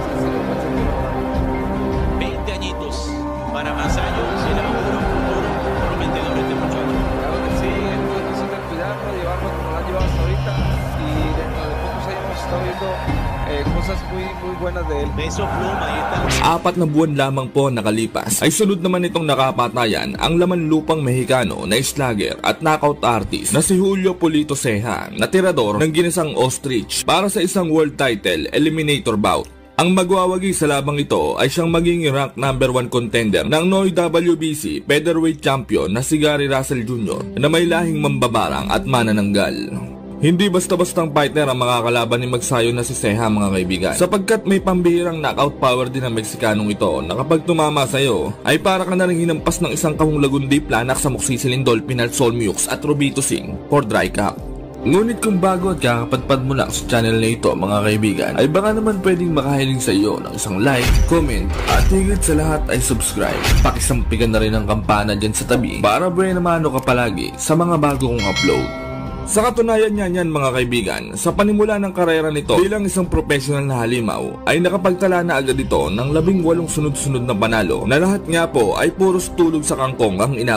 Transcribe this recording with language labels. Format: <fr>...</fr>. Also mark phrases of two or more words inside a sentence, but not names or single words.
<es>20 añitos para Masayo, será un futuro prometedor este muchacho. Claro que sí, es muy difícil de cuidarlo, llevarlo como lo han llevado hasta ahorita, y dentro de pocos años hemos estado viendo cosas muy buenas de él. Beso pluma, ahí está.</es> <tl>4 na buwan lamang po nakalipas ay sunod naman itong nakapatayan ang laman lupang Mexicano na slugger at</tl> <en>knockout artist</en> <tl>na si Julio Polito Ceja na tirador ng ginisang ostrich para sa isang</tl> <en>world title eliminator bout.</en> <tl>Ang magwawagi sa labang ito ay siyang maging</tl> <en>rank number 1 contender</en> <tl>ng Noy WBC</tl> <en>featherweight champion</en> <tl>na si Gary Russell Jr. na may lahing mambabarang at manananggal. Hindi basta-bastang fighter ang makakalaban ni Magsayo na si Ceja, mga kaibigan, sapagkat may pambihirang</tl> <en>knockout power</en> <tl>din ang Meksikanong ito na kapag tumama sa'yo ay para ka na rin hinampas ng isang kahong lagundi planak sa Moxicillin Dolphin at Solmiux at Robito Singh for dry cup. Ngunit kung bago at kakapadpad mo lang sa channel na ito, mga kaibigan, ay baka naman pwedeng makahiling sa iyo ng isang like, comment, at higit sa lahat ay subscribe. Pakisampikan na rin ang kampana dyan sa tabi para buhay naman ka palagi sa mga bago kong upload. Sa katunayan niyan, mga kaibigan, sa panimula ng karera nito bilang isang professional na halimaw ay nakapagtala na agad ito ng 18 sunod-sunod na panalo na lahat nga po ay puros tulog sa kangkong ang inabot.</tl>